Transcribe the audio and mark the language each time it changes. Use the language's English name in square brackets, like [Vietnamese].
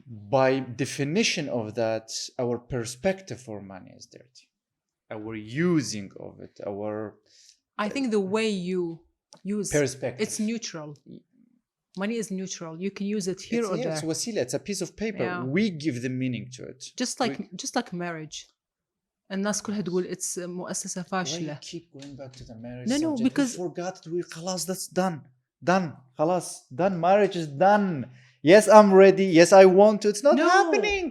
[English] By definition of that, our perspective for money is dirty. Our using of it, I think the way you use perspective. It's neutral. Money is neutral. You can use it here or there. It's wasila. It's a piece of paper. Yeah. We give the meaning to it. Just like marriage. [Arabic] الناس كلها تقول [English] it's [Arabic] مؤسسة فاشلة. [English] Why you keep going back to the marriage No, subject? because we forgot it. خلاص, that's done. خلاص, done. Marriage is done. Yes, I'm ready. Yes, I want to. It's not happening.